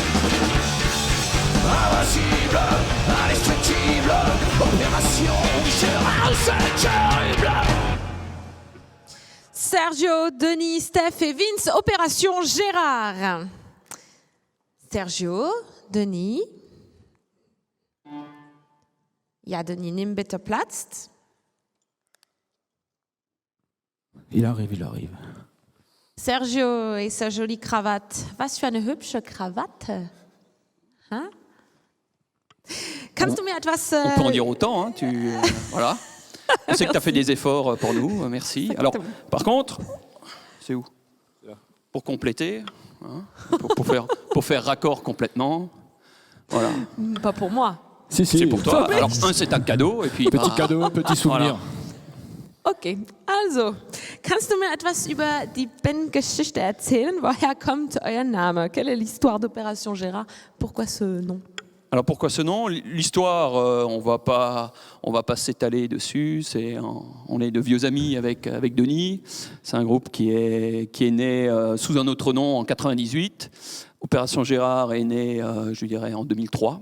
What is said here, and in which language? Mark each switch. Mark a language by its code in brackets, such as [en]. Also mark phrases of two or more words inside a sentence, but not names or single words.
[fr] Invincible, indestructible, opération Gérard, c'est terrible. Sergio, Denis, Steph et Vince, opération Gérard. Sergio, Denis. [de] Ja, Denis, nimm bitte Platz. [fr] Il arrive, il arrive. Sergio et sa jolie cravate. [de] Was für eine hübsche Krawatte. Hein? Kannst du mir etwas... [fr] On peut en dire autant, hein, voilà. On sait que tu as fait des efforts pour nous, merci. Alors, par contre, c'est où? Pour compléter, hein, pour faire raccord complètement, voilà. Pas pour moi. Si, c'est pour toi. Alors, c'est un cadeau, et puis... Petit cadeau, petit souvenir. Voilà. [de] Okay, also, kannst du mir etwas über die Bandgeschichte erzählen? Woher kommt euer Name? [fr] Quelle est l'histoire d'Opération Gérard? Pourquoi ce nom? Alors pourquoi ce nom? L'histoire, on va pas s'étaler dessus. On est de vieux amis avec Denis. C'est un groupe qui est né sous un autre nom en 98. Opération Gérard est né, je dirais, en 2003.